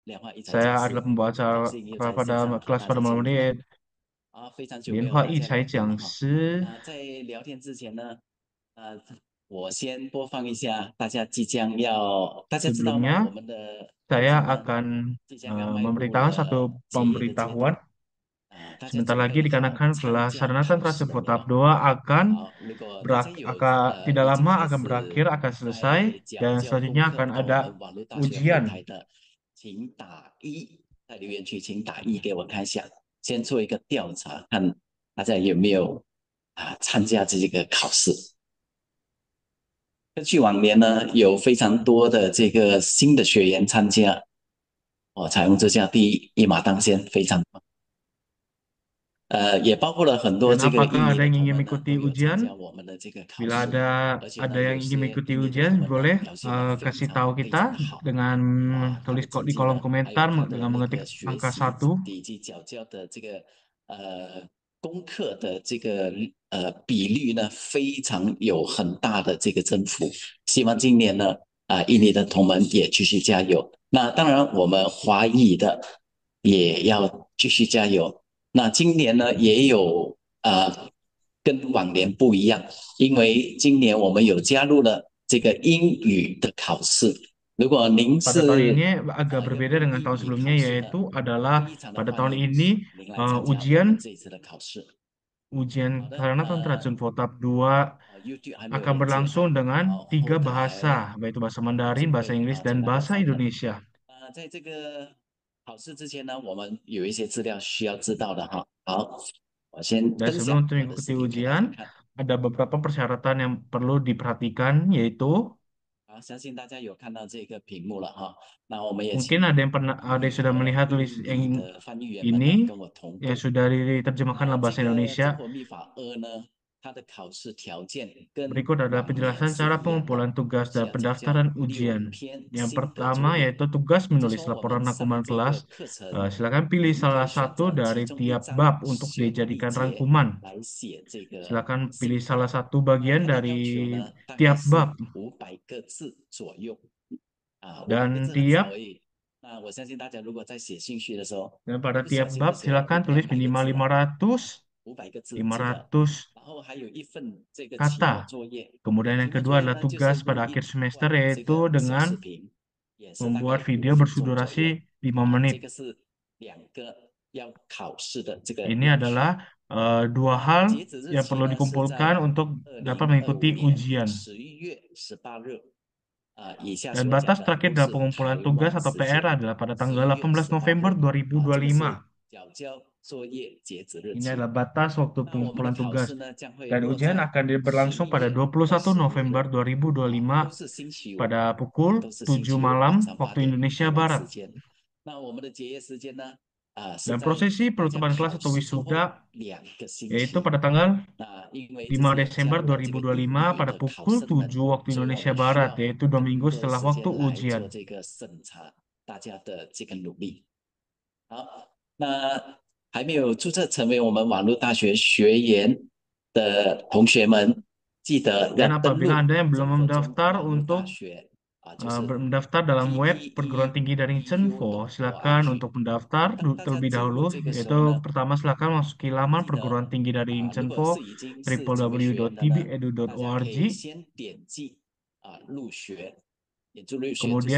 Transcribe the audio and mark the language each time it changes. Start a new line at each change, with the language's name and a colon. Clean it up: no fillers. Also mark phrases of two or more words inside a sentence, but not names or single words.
Indonesian: Saya adalah pembawa pada kelas pada malam ini
Chinese: 莲花一才讲师。大家知道吗？
Indonesian: Sebelumnya,
Chinese: 我们的课
Indonesian: saya
Chinese: 程呢，
Indonesian: akan
Chinese: 即将要迈入
Indonesian: memberitahukan satu
Chinese: 结业的阶
Indonesian: pemberitahuan.
Chinese: 段大家
Indonesian: Sebentar
Chinese: 准
Indonesian: lagi
Chinese: 备好
Indonesian: dikarenakan
Chinese: 参
Indonesian: kelas
Chinese: 加
Indonesian: Sarana
Chinese: 考
Indonesian: Tantra
Chinese: 试了
Indonesian: Sepo
Chinese: 没
Indonesian: tahap
Chinese: 有？
Indonesian: 2 akan
Chinese: 好，如果大家有
Indonesian: tidak
Chinese: 已经
Indonesian: lama
Chinese: 开
Indonesian: akan
Chinese: 始
Indonesian: berakhir, akan selesai,
Chinese: 在缴
Indonesian: dan
Chinese: 交功
Indonesian: selanjutnya
Chinese: 课
Indonesian: akan
Chinese: 到我
Indonesian: ada
Chinese: 们网络大学后
Indonesian: ujian.
Chinese: 台的，请打一，在留言区请打一给我看一下，先做一个调查，看大家有没有参加这个考试。根据往年呢，有非常多的这个新的学员参加，采用这项第一马当先，非常棒。也包括了很多
Indonesian: Dan
Chinese: 这个
Indonesian: apakah
Chinese: 印尼
Indonesian: ada
Chinese: 的
Indonesian: yang
Chinese: 同
Indonesian: ingin
Chinese: 门呢，
Indonesian: mengikuti
Chinese: 都有参
Indonesian: ujian?
Chinese: 加我们的这个考
Indonesian: Bila
Chinese: 试，
Indonesian: ada
Chinese: 而且呢，
Indonesian: ada yang
Chinese: 有
Indonesian: ingin
Chinese: 些
Indonesian: mengikuti
Chinese: 印尼的
Indonesian: ujian,
Chinese: 同门呢
Indonesian: boleh
Chinese: 表现的非
Indonesian: kasih
Chinese: 常
Indonesian: tahu
Chinese: 非常
Indonesian: kita
Chinese: 的好
Indonesian: dengan
Chinese: 他的
Indonesian: tulis
Chinese: 成
Indonesian: di
Chinese: 绩
Indonesian: kolom
Chinese: 呢，还有
Indonesian: komentar
Chinese: 他的
Indonesian: dengan
Chinese: 那
Indonesian: mengetik
Chinese: 个学
Indonesian: angka
Chinese: 习
Indonesian: 1.
Chinese: 以及缴交的这个功课的这个比率呢，非常有很大的这个增幅。希望今年呢，印尼的同门也继续加油。那当然，我们华裔的也要继续加油。那今年呢，也有跟往年不一样，因为今年我们有加入了这个英语的考试。如果您
Indonesian: Pada tahun ini
Chinese: 是
Indonesian: agak
Chinese: 要
Indonesian: berbeda
Chinese: 用
Indonesian: dengan
Chinese: 英
Indonesian: tahun
Chinese: 语
Indonesian: sebelumnya,
Chinese: 考试的，
Indonesian: yaitu adalah
Chinese: 非常的
Indonesian: pada
Chinese: 欢
Indonesian: tahun
Chinese: 迎
Indonesian: ini
Chinese: 您来参加我
Indonesian: ujian
Chinese: 们这一次的考试。
Indonesian: ujian
Chinese: 好的，
Indonesian: sarana tantra Junpo tahap 2
Chinese: YouTube 还没有
Indonesian: akan
Chinese: 连接
Indonesian: berlangsung
Chinese: 哈，
Indonesian: dengan
Chinese: 好，
Indonesian: tiga
Chinese: 后
Indonesian: bahasa,
Chinese: 台
Indonesian: yaitu bahasa Mandarin,
Chinese: 就
Indonesian: bahasa
Chinese: 会
Indonesian: Inggris,
Chinese: 从
Indonesian: dan
Chinese: 那边
Indonesian: bahasa
Chinese: 上课。
Indonesian: Indonesia.
Chinese: 在这个考试之前呢，我们有一些资料需要知道的哈。好，我先
Indonesian: Dan
Chinese: 分
Indonesian: sebelum
Chinese: 享
Indonesian: untuk
Chinese: 我的视
Indonesian: mengikuti
Chinese: 频给大
Indonesian: ujian,
Chinese: 家看。
Indonesian: ada beberapa persyaratan yang perlu diperhatikan, yaitu
Chinese: 好，相信大家有看到这个屏幕了哈。那我们也
Indonesian: mungkin
Chinese: 请
Indonesian: ada yang sudah melihat tulis
Chinese: 印
Indonesian: yang
Chinese: 尼的翻译员们
Indonesian: ini
Chinese: 呢跟我同
Indonesian: yang
Chinese: 步。
Indonesian: sudah diterjemahkan dalam
Chinese: 这
Indonesian: bahasa
Chinese: 个增
Indonesian: Indonesia.
Chinese: 活密法二呢，它的考试条件跟
Indonesian: Berikut adalah
Chinese: 往年
Indonesian: penjelasan
Chinese: 是
Indonesian: cara
Chinese: 一样的，
Indonesian: pengumpulan tugas
Chinese: 需
Indonesian: dan
Chinese: 要缴交
Indonesian: pendaftaran
Chinese: 六
Indonesian: ujian.
Chinese: 篇
Indonesian: Yang
Chinese: 心得
Indonesian: pertama
Chinese: 作业。
Indonesian: yaitu tugas
Chinese: 自
Indonesian: menulis
Chinese: 从我们
Indonesian: laporan
Chinese: 上了
Indonesian: rangkuman
Chinese: 这
Indonesian: kelas.
Chinese: 个课程，
Indonesian: Silakan pilih
Chinese: 您可
Indonesian: salah
Chinese: 以选
Indonesian: satu
Chinese: 择其
Indonesian: dari
Chinese: 中一
Indonesian: tiap
Chinese: 章
Indonesian: bab untuk
Chinese: 选一
Indonesian: dijadikan
Chinese: 节
Indonesian: rangkuman.
Chinese: 来写这个
Indonesian: Silakan
Chinese: 心
Indonesian: pilih
Chinese: 得。
Indonesian: salah satu bagian
Chinese: 它的
Indonesian: dari
Chinese: 要求呢，大概
Indonesian: tiap
Chinese: 是
Indonesian: bab
Chinese: 500个字左右500个
Indonesian: dan
Chinese: 字很少
Indonesian: tiap
Chinese: 而已。那我相信大家如果在写兴趣的时候，
Indonesian: dan
Chinese: 一
Indonesian: pada
Chinese: 不小
Indonesian: tiap
Chinese: 心就
Indonesian: bab
Chinese: 写了
Indonesian: silakan tulis
Chinese: 200个
Indonesian: minimal
Chinese: 字了。500个字，记得。
Indonesian: 500
Chinese: 然后还有一份这个期末
Indonesian: kata.
Chinese: 作业，
Indonesian: Kemudian yang
Chinese: 期末
Indonesian: kedua
Chinese: 作业
Indonesian: adalah
Chinese: 呢就是
Indonesian: tugas
Chinese: 录
Indonesian: pada
Chinese: 一
Indonesian: akhir semester
Chinese: 段这
Indonesian: yaitu
Chinese: 个小视
Indonesian: dengan
Chinese: 频，也是大概
Indonesian: membuat
Chinese: 五
Indonesian: video
Chinese: 分钟左右。
Indonesian: berdurasi 5 menit.
Chinese: 这个是2个要考试的这个
Indonesian: Ini
Chinese: 要求。
Indonesian: adalah dua hal
Chinese: 截止日
Indonesian: yang
Chinese: 期
Indonesian: perlu
Chinese: 呢是
Indonesian: dikumpulkan
Chinese: 在
Indonesian: untuk
Chinese: 二
Indonesian: dapat
Chinese: 零二
Indonesian: mengikuti
Chinese: 五年
Indonesian: ujian.
Chinese: 11月18日。以下
Indonesian: Dan
Chinese: 所讲
Indonesian: batas
Chinese: 的
Indonesian: terakhir
Chinese: 都
Indonesian: dalam
Chinese: 是
Indonesian: pengumpulan
Chinese: 台
Indonesian: tugas
Chinese: 湾
Indonesian: atau
Chinese: 时
Indonesian: PR
Chinese: 间
Indonesian: adalah pada
Chinese: 十
Indonesian: tanggal
Chinese: 一月
Indonesian: 18 November
Chinese: 十八日。这个是
Indonesian: 2025.
Chinese: 缴交作业截止日
Indonesian: Ini
Chinese: 期。
Indonesian: adalah batas waktu
Chinese: 那我们的
Indonesian: pengumpulan
Chinese: 考
Indonesian: tugas.
Chinese: 试呢将会
Indonesian: Dan
Chinese: 落
Indonesian: ujian
Chinese: 在
Indonesian: akan berlangsung
Chinese: 十一
Indonesian: pada
Chinese: 月
Indonesian: 21 November
Chinese: 25日，都
Indonesian: 2025
Chinese: 是星期五，
Indonesian: pada pukul
Chinese: 都是星
Indonesian: 7
Chinese: 期五晚
Indonesian: malam
Chinese: 上
Indonesian: waktu
Chinese: 8点
Indonesian: Indonesia
Chinese: 台湾时
Indonesian: Barat.
Chinese: 间。那我们的结业时间呢？是
Indonesian: Dan
Chinese: 在
Indonesian: prosesi
Chinese: 大家
Indonesian: penutupan kelas
Chinese: 考
Indonesian: atau
Chinese: 试之后
Indonesian: wisuda
Chinese: 2个星
Indonesian: yaitu
Chinese: 期。
Indonesian: pada tanggal
Chinese: 因为这
Indonesian: 5
Chinese: 些加
Indonesian: Desember
Chinese: 入了这个印
Indonesian: 2025
Chinese: 尼
Indonesian: pada
Chinese: 的考
Indonesian: pukul
Chinese: 生们，
Indonesian: 7 waktu
Chinese: 所以我
Indonesian: Indonesia
Chinese: 们需
Indonesian: Barat,
Chinese: 要
Indonesian: yaitu 2 minggu
Chinese: 更多的
Indonesian: setelah
Chinese: 时
Indonesian: waktu
Chinese: 间来做
Indonesian: ujian.
Chinese: 这个审查大家的这个努力。好，那还没有注册成为我们网络大学学员的同学们，记得要
Indonesian: Dan
Chinese: 登
Indonesian: apabila
Chinese: 录
Indonesian: Anda yang belum
Chinese: 真佛中
Indonesian: mendaftar
Chinese: 网络大
Indonesian: untuk
Chinese: 学就是
Indonesian: mendaftar dalam web perguruan tinggi daring Cenvo, silakan
Chinese: tet.edu.org。
Indonesian: untuk mendaftar
Chinese: 当大家
Indonesian: terlebih
Chinese: 进
Indonesian: dahulu,
Chinese: 入这个时
Indonesian: yaitu
Chinese: 候呢，
Indonesian: pertama silakan masuki laman
Chinese: 记
Indonesian: perguruan
Chinese: 得
Indonesian: tinggi daring
Chinese: 如果
Indonesian: Cenvo
Chinese: 是已经是成为学员的呢，大家可
Indonesian: www.tbedu.org.
Chinese: 以先点击入学，点击入学就是